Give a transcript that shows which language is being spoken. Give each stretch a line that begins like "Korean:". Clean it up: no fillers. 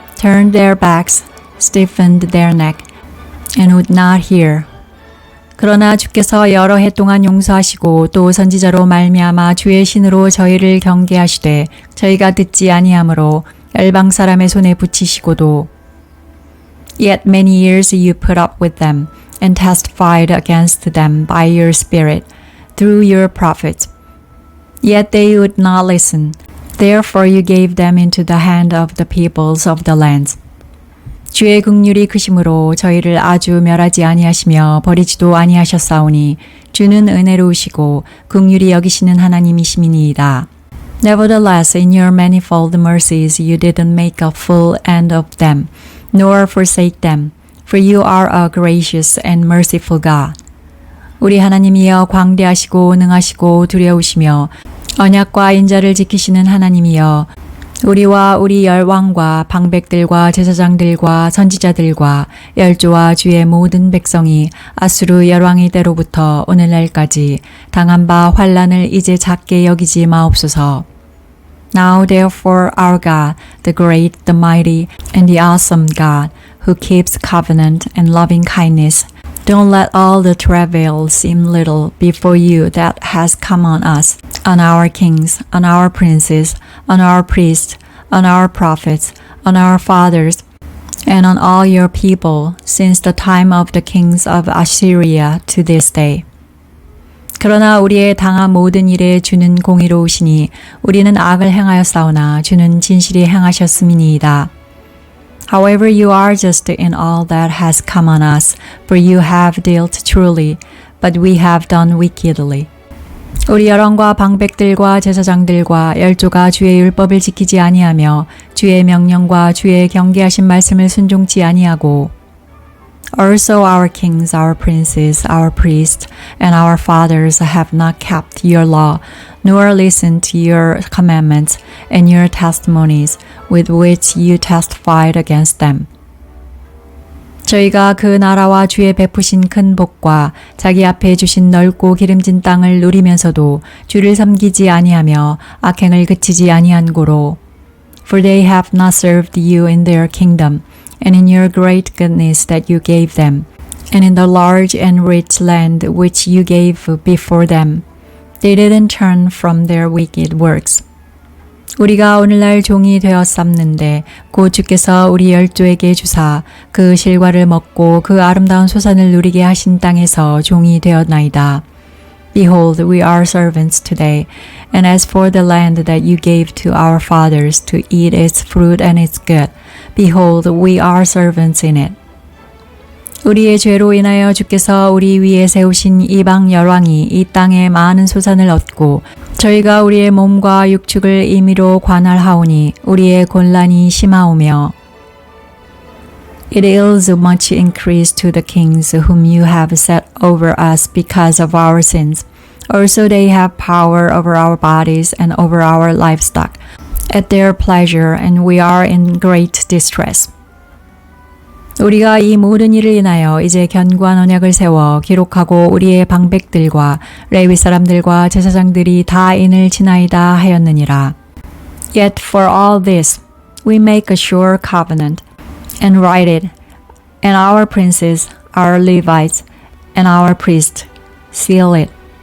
English: Turned their backs, stiffened their neck, and would not hear.
Korean: 그러나 주께서 여러 해 동안 용서하시고 또 선지자로 말미암아 주의 신으로 저희를 경계하시되 저희가 듣지 아니하므로 열방 사람의 손에 붙이시고도
English: Yet many years you put up with them and testified against them by your spirit through your prophets. Yet they would not listen. Therefore you gave them into the hand of the peoples of the lands.
Korean: 주의 긍휼이 크심으로 저희를 아주 멸하지 아니하시며 버리지도 아니하셨사오니 주는 은혜로우시고 긍휼히 여기시는 하나님이심이니이다.
English: Nevertheless, in your manifold mercies you didn't make a full end of them, nor forsake them, for you are a gracious and merciful God.
Korean: 우리 하나님이여 광대하시고 능하시고 두려우시며 언약과 인자를 지키시는 하나님이여 우리와 우리 열왕과 방백들과 제사장들과 선지자들과 열조와 주의 모든 백성이 아수르 열왕의 때로부터 오늘날까지 당한 바 환난을 이제 작게 여기지 마옵소서.
English: Now therefore our God, the great, the mighty, and the awesome God, who keeps covenant and loving kindness, don't let all the travail seem little before you that has come on us, on our kings, on our princes, on our priests, on our prophets, on our fathers, and on all your people, since the time of the kings of Assyria to this day.
Korean: 그러나 우리의 당한 모든 일에 주는 공의로우시니 우리는 악을 행하였사오나 주는 진실이 행하셨음이니이다.
English: However, you are just in all that has come on us, for you have dealt truly, but we have done wickedly.
Korean: 우리 여론과 방백들과 제사장들과 열조가 주의 율법을 지키지 아니하며 주의 명령과 주의 경계하신 말씀을 순종치 아니하고
English: Also our kings, our princes, our priests, and our fathers have not kept your law, nor listened to your commandments and your testimonies with which you testified against them.
Korean: 저희가 그 나라와 주의 베푸신 큰 복과 자기 앞에 주신 넓고 기름진 땅을 누리면서도 주를 섬기지 아니하며 악행을 그치지 아니한 고로
English: For they have not served you in their kingdom, and in your great goodness that you gave them, and in the large and rich land which you gave before them. They didn't turn from their wicked works.
Korean: 우리가 오늘날 종이 되었삼는데 곧 주께서 우리 열조에게 주사 그 실과를 먹고 그 아름다운 소산을 누리게 하신 땅에서 종이 되었나이다.
English: Behold, we are servants today, and as for the land that you gave to our fathers to eat its fruit and its good, behold, we are servants in it.
Korean: 우리의 죄로 인하여 주께서 우리 위에 세우신 이방 열왕이 이 땅에 많은 소산을 얻고 저희가 우리의 몸과 육축을 임의로 관할하오니 우리의 곤란이 심하오며
English: It is much increase to the kings whom you have set over us because of our sins. Also they have power over our bodies and over our livestock at their pleasure, and we are in great distress.
Korean: 우리가 이 모든 일을 인하여 이제 견고한 언약을 세워 기록하고 우리의 방백들과 레위 사람들과 제사장들이 다 인을 지나이다 하였느니라.
English: Yet for all this we make a sure covenant and write it, and our princes, our Levites, and our priests seal it.